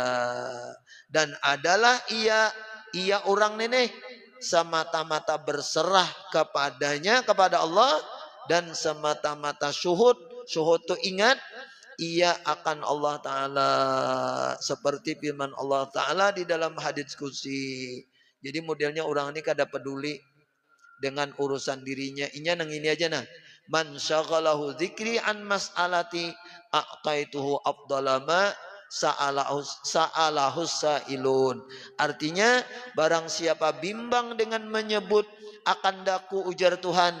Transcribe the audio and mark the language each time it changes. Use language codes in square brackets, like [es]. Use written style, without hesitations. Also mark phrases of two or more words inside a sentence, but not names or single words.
[ms] Dan adalah ia orang nenek semata-mata berserah kepadanya, kepada Allah, dan semata-mata syuhud itu ingat ia akan Allah Ta'ala, seperti firman Allah Ta'ala di dalam hadits qudsi. [bjn] Jadi modelnya orang ini kada peduli dengan urusan dirinya. Inya nang ini aja nah. [ar] من شغله ذكري عن مسألتي أعطيته أفضل ما سأله السائلون. [ms] Artinya barang siapa bimbang dengan menyebut akan daku, ujar Tuhan.